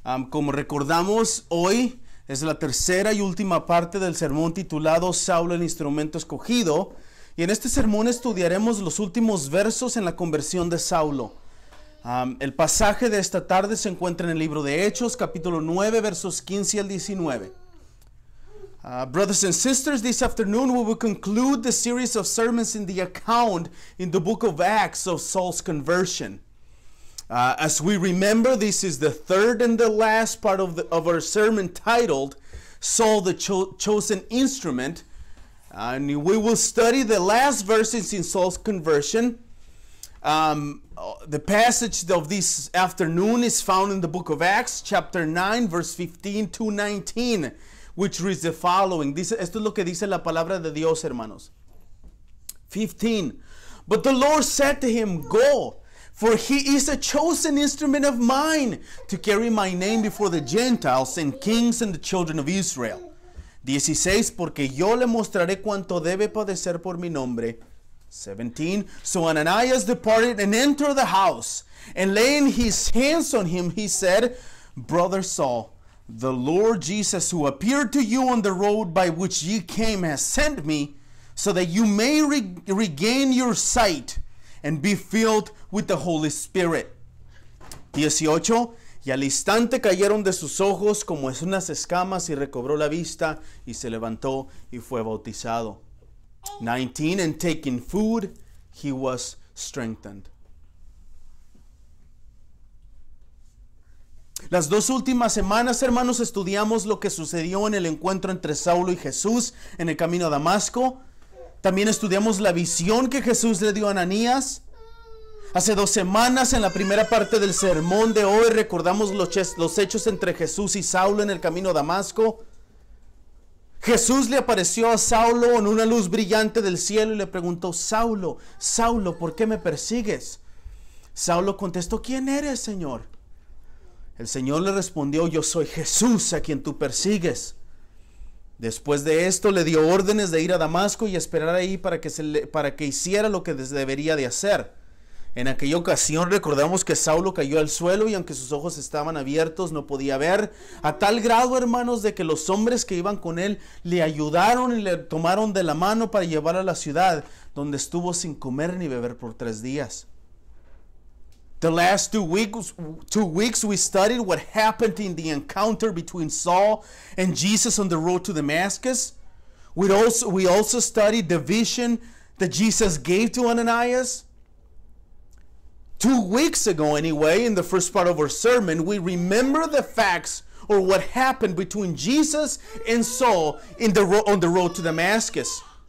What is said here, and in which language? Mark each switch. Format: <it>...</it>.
<es>Como recordamos, hoy es la tercera y última parte del sermón titulado Saulo, el instrumento escogido. Y en este sermón estudiaremos los últimos versos en la conversión de Saulo. El pasaje de esta tarde se encuentra en el libro de Hechos, capítulo 9, versos 15 al 19.</es> <en>Brothers and sisters, this afternoon we will conclude the series of sermons in the account in the book of Acts of Saul's conversion. As we remember, this is the third and the last part of our sermon titled Saul the Chosen Instrument. And we will study the last verses in Saul's conversion. The passage of this afternoon is found in the book of Acts, chapter 9, verse 15 to 19. Which reads the following.</en> <es>Esto es lo que dice la palabra de Dios, hermanos. 15.</es> <en>But the Lord said to him, Go, for he is a chosen instrument of mine to carry my name before the Gentiles and kings and the children of Israel. 16.</en> <es>Porque yo le mostraré cuánto debe padecer por mi nombre. 17.</es> <en>So Ananias departed and entered the house, and laying his hands on him, he said, Brother Saul, the Lord Jesus, who appeared to you on the road by which ye came, has sent me, so that you may regain your sight and be filled with the Holy Spirit. 18.</en> <es>Y al instante cayeron de sus ojos como es unas escamas, y recobró la vista, y se levantó y fue bautizado. 19.</es> <en>And taking food, he was strengthened.</en> <es>Las dos últimas semanas, hermanos, estudiamos lo que sucedió en el encuentro entre Saulo y Jesús en el camino a Damasco. También estudiamos la visión que Jesús le dio a Ananías. Hace 2 semanas, en la primera parte del sermón de hoy, recordamos los hechos entre Jesús y Saulo en el camino a Damasco. Jesús le apareció a Saulo en una luz brillante del cielo y le preguntó, Saulo, Saulo, ¿por qué me persigues? Saulo contestó, ¿quién eres, Señor? El Señor le respondió, yo soy Jesús a quien tú persigues. Después de esto le dio órdenes de ir a Damasco y esperar ahí para que hiciera lo que debería de hacer. En aquella ocasión recordamos que Saulo cayó al suelo y aunque sus ojos estaban abiertos no podía ver. A tal grado, hermanos, de que los hombres que iban con él le ayudaron y le tomaron de la mano para llevarlo a la ciudad, donde estuvo sin comer ni beber por 3 días.</es> <en>The last 2 weeks we studied what happened in the encounter between Saul and Jesus on the road to Damascus. We also studied the vision that Jesus gave to Ananias. 2 weeks ago anyway, in the first part of our sermon, we remember the facts or what happened between Jesus and Saul on the road to Damascus.</en>